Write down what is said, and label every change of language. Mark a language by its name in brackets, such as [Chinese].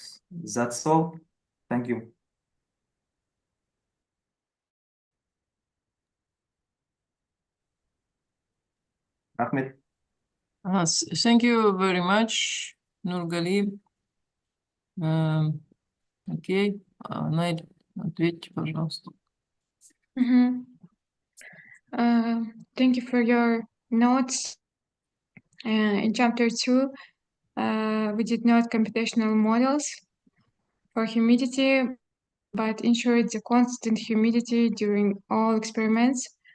[English] That's all. Thank you. Ahmed. Thank you very much, Nurgali. [Russian] Окей, Анель, ответьте, пожалуйста. [English] Thank you for your notes. In chapter 2, we did not computational models for humidity, but ensured the constant humidity during all experiments.